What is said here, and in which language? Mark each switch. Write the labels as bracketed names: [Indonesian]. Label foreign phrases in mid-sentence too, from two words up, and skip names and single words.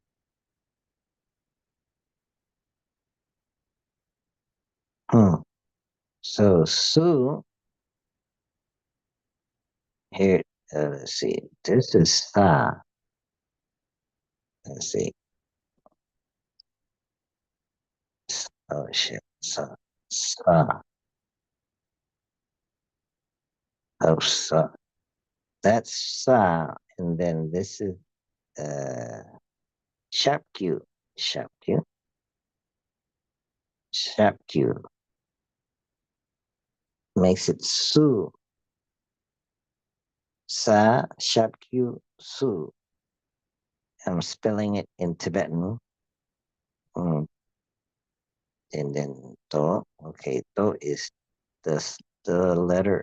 [English] Hmm. So Sue here. Let's see. This is Sa. Let's see. Oh shit. Sa. Sa. Oh Sa. That's Sa, and then this is uh Shapku. Shapku. Shapku makes it Su. Sa Shapku Su. I'm spelling it in Tibetan. Mm, and then To. Okay, To is the letter.